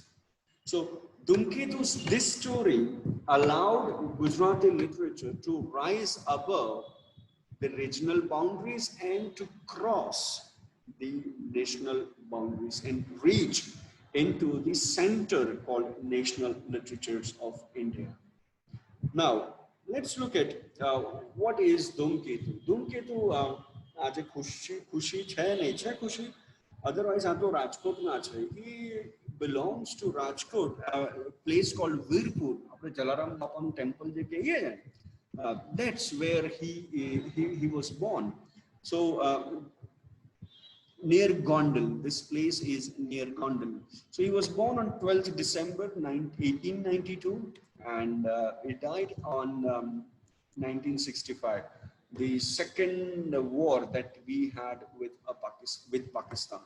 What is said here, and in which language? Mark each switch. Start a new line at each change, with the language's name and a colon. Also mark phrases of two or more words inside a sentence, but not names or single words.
English: So Dhumketu's this story allowed Gujarati literature to rise above the regional boundaries and to cross the national boundaries and reach into the center called national literatures of India. Now, let's look at what is Dhumketu.
Gujarati: Dhumketu આજે ખુશી છે નહીં છે ખુશી otherwise આ તો રાજકોટના છે.
English: He belongs to Rajkot, a place called Virpur.
Gujarati: આપણે જલારામ બાપાનું ટેમ્પલ જે કહીએ ને,
English: that's where he was born. So near Gondal, this place is near Gondal. So he was born on 12th December 1892 and he died on 1965, the second war that we had with Pakistan.